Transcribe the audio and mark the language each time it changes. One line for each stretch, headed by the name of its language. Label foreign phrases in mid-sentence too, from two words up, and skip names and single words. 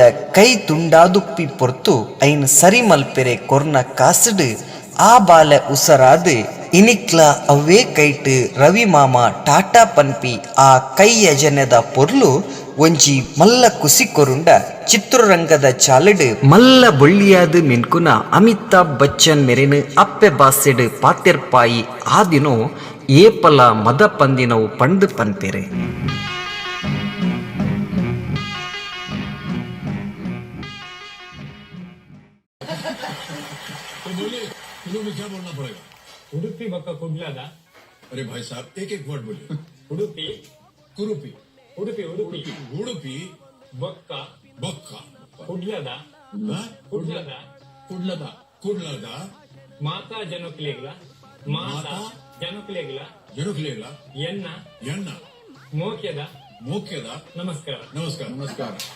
Tulu: ಕೈ ತುಂಡಾದುಪ್ಪಿ ಪೊರ್ತು ಐನ್ ಸರಿ ಮಲ್ಪೆರೆ ಕೊರ್ನ ಕಾಸಡು ಆ ಬಾಲೆ ಉಸರಾದು ಇನಿಕ್ಲ ಅವೇ ಕೈಟ್ ರವಿ ಮಾಮ ಟಾಟಾ ಪನ್ಪಿ ಆ ಕೈ ಯಜನೆದ ಪೊರ್ಲು ಒಂಜಿ ಮಲ್ಲ ಕುಸಿ ಕೊರುಂಡ ಚಿತ್ರರಂಗದ ಚಾಲಡು ಮಲ್ಲ ಬೊಳ್ಳಿಯಾದ ಮಿನ್ಕುನ ಅಮಿತಾಬ್ ಬಚ್ಚನ್ ಮೆರೆನು ಅಪ್ಪೆ ಬಾಸೆಡು ಪಾತೆರ್ಪಾಯಿ ಆ ದಿನೋ ಏಪಲ ಮದ ಪಂದಿನವು ಪಂಡು ಪನ್ಪೆರೆ
Hindi: क्या बोलना पड़ेगा?
Tulu: ಉಡುಪಿ ಬಕ್ಕ ಕುಡ್ಲದ
Hindi: अरे भाई साहब एक एक वर्ड बोलिए.
Tulu: उडुपी कुरुपी, उडुपी उडुपी उडुपी, बक्का बक्का, कुडलादा
Hindi: हाँ?
Tulu: कुडलादा ಕುಡ್ಲದ, ಕುಡ್ಲದ, ಮಾತ ಜನಕ್ಲೆಗ್ಲ ಮಾತ ಜನಕ್ಲೆಗ್ಲ ಜನುಕ್ಲೇಲ, ಎನ್ನ ಎನ್ನ, ಮೋಕ್ಯದ ಮೋಕ್ಯದ, ನಮಸ್ಕಾರ ನಮಸ್ಕಾರ, ನಮಸ್ಕಾರ.